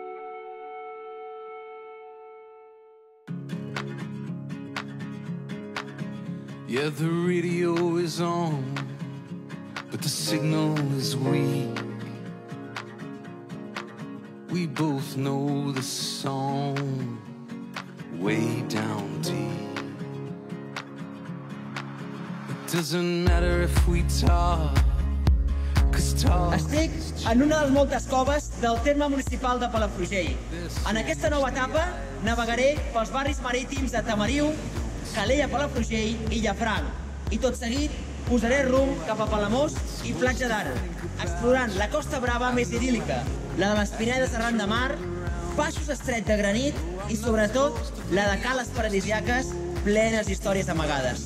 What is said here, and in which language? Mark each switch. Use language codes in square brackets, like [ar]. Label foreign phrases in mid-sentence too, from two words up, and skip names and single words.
[en] Yeah, the radio is on, but the signal is weak. We both know the song way down deep. It doesn't matter if we talk. [ca] Estic en una de les moltes coves del terme municipal de Palafrugell. En aquesta nova etapa navegaré pels barris marítims de Tamariu, Calella, Palafrugell i Llafranc. I tot seguit posaré rumb cap a Palamós i Platja d'Aro, explorant la Costa Brava més idíl·lica, la de les Pinedes arran de mar, passos estrets de granit i, sobretot, la de cales paradisiaques plenes d'històries amagades.